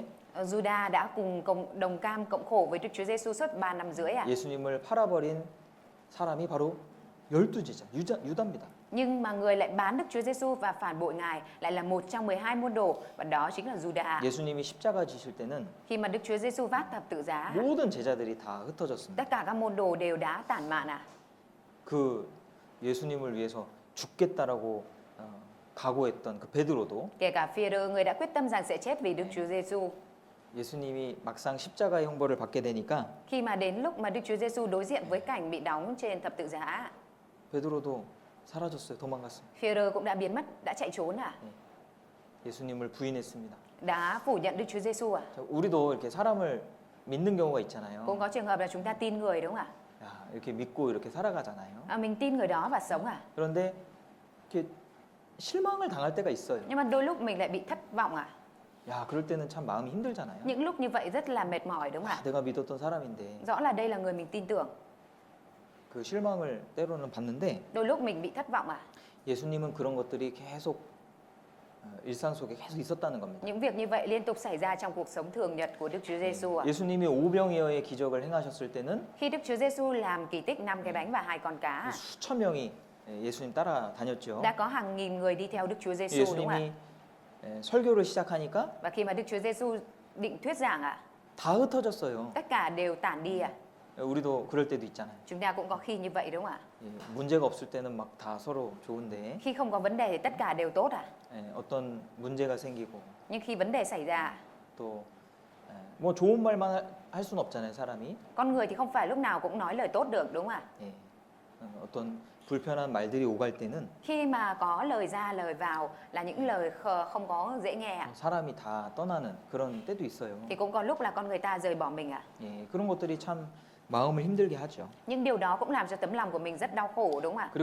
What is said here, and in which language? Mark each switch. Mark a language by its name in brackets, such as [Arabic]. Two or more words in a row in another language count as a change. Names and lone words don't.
[Vietnamese] Juda đã cùng đồng cam cộng khổ với Đức Chúa Giêsu suốt 3 năm rưỡi à? [Korean] 예수님을 팔아버린 사람이 바로 12제자 유다입니다. [Vietnamese] Nhưng mà người lại bán Đức Chúa Giêsu và phản bội Ngài lại là một trong 12 môn đồ và đó chính là Juda. [Korean] 예수님이 십자가 지실 때는 [Vietnamese] Khi mà Đức Chúa Giêsu vác thập tự giá, [Korean] 모든 제자들이 다 흩어졌습니다. [Vietnamese] tất cả các môn đồ đều đã tản mạn à? [Korean] 그 예수님을 위해서 죽겠다라고 각오했던 그 베드로도 [Vietnamese] Kể cả Phi-e-rơ, người đã quyết tâm rằng sẽ chết vì Đức Chúa Giêsu. [Korean] 예수님이 막상 십자가의 형벌을 받게 되니까 [Vietnamese] Khi mà đến lúc mà Đức Chúa Giêsu đối diện với cảnh bị đóng trên thập tự giá, [Korean] 베드로도 사라졌어요. 도망갔어요. [Vietnamese] Phi-e-rơ cũng đã biến mất, đã chạy trốn à? [Korean] 예수님을 부인했습니다. [Vietnamese] Đã phủ nhận Đức Chúa Giêsu à? [Korean] 자, 우리도 이렇게 사람을 믿는 경우가 있잖아요. [Vietnamese] Cũng có trường hợp là chúng ta tin người đúng không ạ? [Korean] 야, 이렇게 믿고 이렇게 살아가잖아요. [Vietnamese] Mình tin người đó và sống à? [Korean] 그런데 이렇게 실망을 당할 때가 있어요. [Vietnamese] Nhưng mà đôi lúc mình lại bị thất vọng à? [Korean] 야, 그럴 때는 참 마음이 힘들잖아요. [Vietnamese] Những lúc như vậy rất là mệt mỏi đúng không ạ? [Korean] 내가 믿었던 사람인데 [Vietnamese] Rõ là đây là người mình tin tưởng. [Korean] 그 실망을 때로는 받는데 [Vietnamese] Đôi lúc mình bị thất vọng à? [Korean] 예수님은 그런 것들이 계속 일상 속에 계속 있었다는 겁니다. [Vietnamese] Những việc như vậy liên tục xảy ra trong cuộc sống thường nhật của Đức Chúa Giêsu à? [Korean] 예수님이 오병이어의 기적을 행하셨을 때는 [Vietnamese] Khi Đức Chúa Giêsu làm kỳ tích 5 cái bánh và 2 con cá, [Korean] 수천 명이 예수님 따라 다녔죠. [Vietnamese] đã có hàng nghìn người đi theo Đức Chúa Giêsu đúng không ạ? [Korean] 예수님이 설교를 시작하니까 [Vietnamese] Và khi mà Đức Chúa Giêsu định thuyết giảng ạ, [Korean] 다 흩어졌어요. [Vietnamese] tất cả đều tản đi ạ. [Korean] 우리도 그럴 때도 있잖아요. [Vietnamese] Chúng ta cũng có khi như vậy đúng không ạ? [Korean] 문제가 없을 때는 막 다 서로 좋은데 [Vietnamese] Khi không có vấn đề thì tất cả đều tốt ạ. [Korean] 어떤 문제가 생기고 [Vietnamese] Nhưng khi vấn đề xảy ra, [Korean] 또 뭐 좋은 말만 할 수는 없잖아요, 사람이. [Vietnamese] con người thì không phải lúc nào cũng nói lời tốt được đúng không ạ? [Korean] 예. 어떤 불편한 말들이 오갈 때는 [Vietnamese] Khi mà có lời ra lời vào là những lời không có dễ nghe ạ, [Korean] 사람이 다 떠나는 그런 때도 있어요. [Vietnamese] thì cũng có lúc là con người ta rời bỏ mình ạ. [Korean] 예, 그런 것들이 참 마음을 힘들게 하죠. [Vietnamese] Nhưng điều đó cũng làm cho tấm lòng của mình rất đau khổ đúng không ạ?